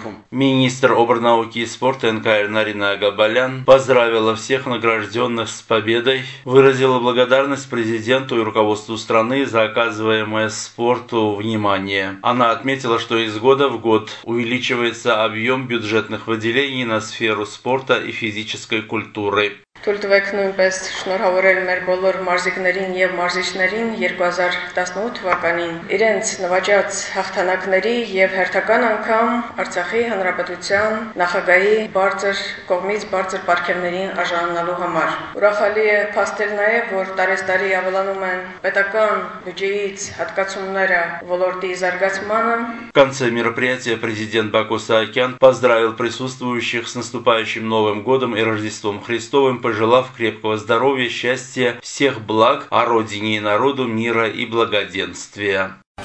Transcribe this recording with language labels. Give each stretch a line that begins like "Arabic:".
Russian: Министр обрнауки и спорта НКР Нарина Агабалян поздравила всех награжденных с победой, выразила благодарность президенту и руководству страны за оказываемое спорту внимание. Она отметила, что из года в год увеличивается объем бюджетных выделений на сферу спорта и физической культуры.
Armenian: Թուրքվեք նույնպես շնորհավորել մեր բոլոր մարզիկներին եւ մարզիչներին 2018 թվականին իրենց նվաճած հաղթանակների եւ հերթական անգամ Արցախի Հանրապետության նախագահի բարձր կողմից բարձր պարգևներին արժանանալու համար։ Ուրախալի է փաստել նաեւ, որ տարեստարի ավելանում են պետական բյուջեից հատկացումները ոլորտի զարգացմանը։
Russian: Կոնցե мероприятия президент Баку Саакян поздравил присутствующих с наступающим Новым годом и Рождеством Христовым, пожелав крепкого здоровья, счастья, всех благ, о родине и народу мира и благоденствия.